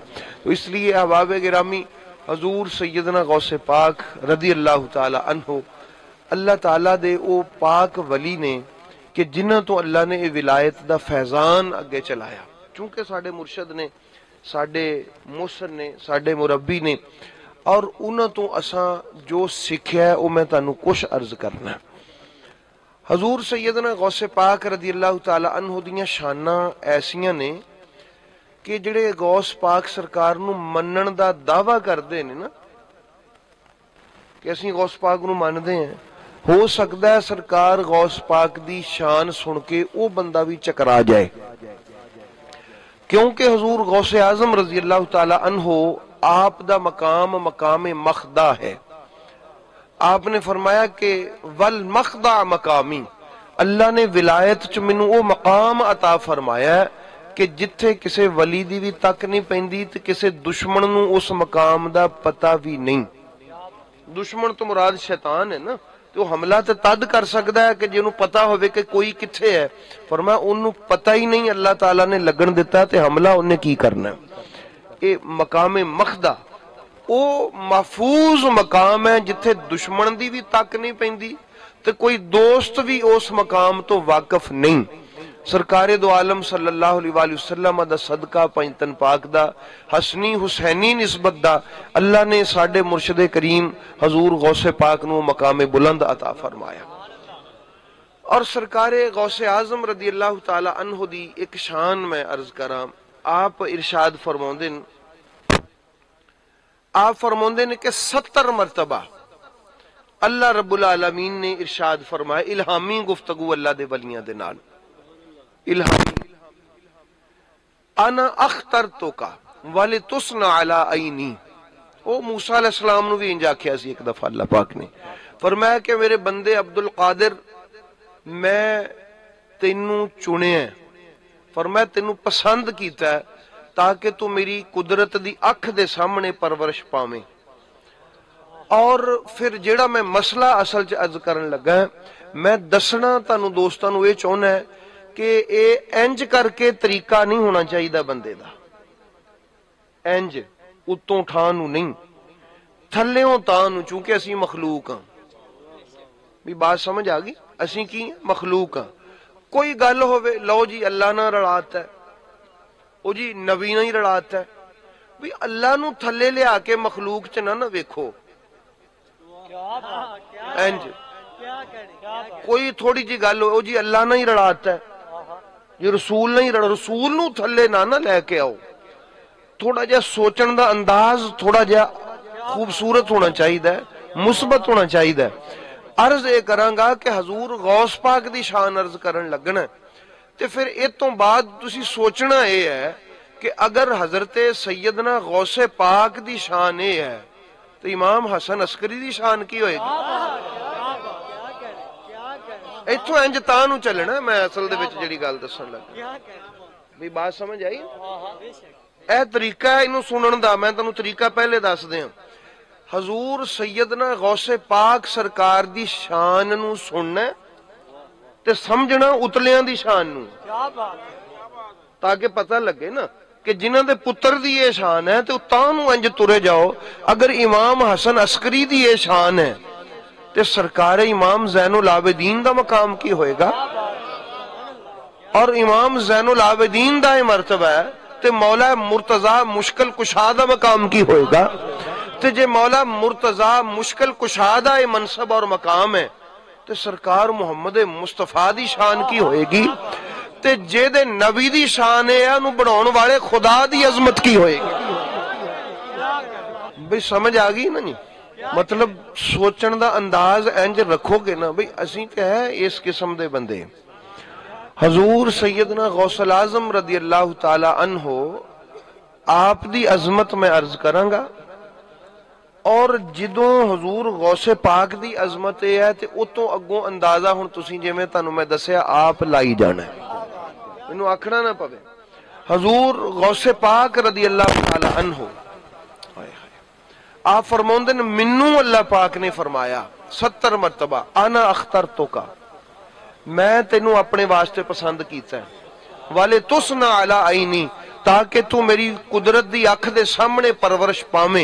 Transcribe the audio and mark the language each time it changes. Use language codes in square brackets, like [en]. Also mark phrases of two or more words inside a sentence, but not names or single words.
[pa] تو اس لیے احباب گرامی حضور سیدنا غوث پاک [ar] رضی اللہ تعالی عنہ [pa] اللہ تعالیٰ دے او پاک ولی نے کہ جنہاں تو اللہ نے ولایت دا فیضان اگے چلایا، چونکہ ساڈے مرشد نے، ساڈے محسن نے، ساڈے مربی نے، اور انہاں تو اساں جو سکھیا ہے وہ میں تانوں کچھ عرض کرنا ہے۔ حضور سیدنا غوث پاک [ar] رضی اللہ تعالی عنہ [pa] دیاں شاناں ایسیاں نے کہ جڑے غوث پاک سرکار نو منن دا دعویٰ کردے نے نا کہ اسی غوث پاک نو مندے ہیں، [ur] ہو سکتا ہے [pa] سرکار غوث پاک دی شان سن کے او بندہ بھی چکرا جائے، کیونکہ حضور غوث اعظم [ar] رضی اللہ تعالی عنہ [pa] آپ دا مقام مقام مخدع ہے۔ آپ نے فرمایا کہ [ar] والمخدع مقامی، [pa] اللہ نے ولایت چ مینوں او مقام عطا فرمایا ہے کہ جتھے کسے ولی دی بھی تک نہیں پیندی تے کسے دشمن نو اس مقام دا پتہ بھی نہیں۔ دشمن تو مراد شیطان ہے نا، تو حملہ تے تد کر سکتا ہے کہ جنوں پتہ ہوئے کہ کوئی کتھے ہے، فرمایا انہوں پتہ ہی نہیں اللہ تعالیٰ نے لگن دیتا تے حملہ انہیں کی کرنا ہے۔ اے مقام مخدع او محفوظ مقام ہے جتھے دشمن دی بھی تک نہیں پیندی تے کوئی دوست بھی اس مقام تو واقف نہیں۔ سرکار دو عالم [ar] صلی اللہ علیہ وآلہ وسلم [pa] دا صدقہ پنجتن پاک دا حسنی حسینی نسبت دا اللہ نے ساڈے مرشد کریم حضور غوث پاک نو مقام بلند عطا فرمایا۔ اور سرکار غوث اعظم [ar] رضی اللہ تعالی عنہ [pa] دی ایک شان میں عرض کراں، آپ ارشاد فرماندے ہیں، آپ فرماندے ہیں کہ 70 مرتبہ اللہ رب العالمین نے ارشاد فرمایا، الہامی گفتگو اللہ دے ولیاں دے نال، [ar] الہامی، انا اخترتک ولتصنع علی عینی۔ [pa] او موسیٰ [ar] علیہ السلام [pa] نو بھی انجا کیا سی ایک دفعہ اللہ پاک نے فرمایا کہ میرے بندے عبد القادر میں تینوں چنے ہیں، فرمایا تینوں پسند کیتا ہے تاکہ تو میری قدرت دی اکھ دے سامنے پرورش پاویں۔ اور پھر جیڑا میں مسئلہ اصل چ عرض کرن لگا ہے، میں دسنا تانوں دوستاں نوں یہ چاہنا ہے کہ اے انج کر کے طریقہ نہیں ہونا چاہیے بندے دا، انج اتوں ٹھان نوں نہیں، تھلیوں تاں نوں، چونکہ اسی مخلوق ہاں، بھی بات سمجھ آ گئی، اسی کی مخلوق ہاں، کوئی گل ہوئے لو جی اللہ نہ رڑاتا ہے، او جی نبی نہ ہی رڑاتا ہے، بھی اللہ نو تھلے لے آ کے مخلوق چ نہ ویکھو، انج کوئی تھوڑی جی گل ہو جی اللہ نہ ہی رڑاتا ہے، یہ رسول نہیں رڑا، رسول نو تھلے نہ لے کے آؤ. تھوڑا جہا سوچن دا انداز تھوڑا جہا خوبصورت ہونا چاہیے، مثبت ہونا چاہیے. عرض یہ کراں گا کہ حضور غوث پاک دی شان عرض کرن لگنا تے پھر اس تو بعد تسی سوچنا یہ ہے کہ اگر حضرت سیدنا غوث پاک دی شان یہ ہے تو امام حسن عسکری دی شان کی ہوئے گی؟ ایتھوں انج تاں نو چلنا. میں اصل دے وچ جڑی گل دسن لگا بھی بات سمجھ آئی؟ اے طریقہ ہے انہوں سنن دا. میں تانوں طریقہ پہلے دس دیاں. حضور سیدنا غوث پاک سرکار دی شان نو سننا تے سمجھنا اتلیاں دی شان نو، تاکہ پتہ لگے نا کہ جنہاں دے پتر دی یہ شان ہے تے تاں نو انج ترے جاؤ. اگر امام حسن عسکری دی یہ شان ہے تے سرکار امام زین العابدین دا مقام کی ہوئے گا؟ اور امام زین العابدین دا یہ مرتبہ ہے تے مولا مرتضی مشکل کشا دا مقام کی ہوئے گا؟ تے جے مولا مرتضی مشکل کشا دا یہ منصب اور مقام ہے تے سرکار محمد مصطفیٰ دی شان کی ہوئے گی؟ تے جے دے نبی دی شان ہے انہوں بناؤن والے خدا دی عظمت کی ہوئے گی؟ بھئی سمجھ آگئی نا؟ نہیں مطلب سوچن دا انداز انج رکھو گے نا. بھئی اسی کہ ہے اس قسم دے بندے. حضور سیدنا غوث العظم [ar] رضی اللہ تعالی عنہ [pa] آپ دی عظمت [ur] میں عرض کروں گا، [pa] اور جدوں حضور غوث پاک دی عظمت ہے تے اتوں اگوں اندازہ ہن تسی جویں تانوں میں دسیا آپ لائی جانا ہے، انہوں آکھنا نہ پوے. حضور غوث پاک [ar] رضی اللہ تعالی عنہ [pa] آپ فرماؤندے نے منوں اللہ پاک نے فرمایا 70 مرتبہ [ar] انا اخترتو کا، [pa] میں تینوں اپنے واسطے پسند کیتا ہے، [ar] والے تسنا علی عینی، [pa] تاکہ تو میری قدرت دی اکھ دے سامنے پرورش پاویں.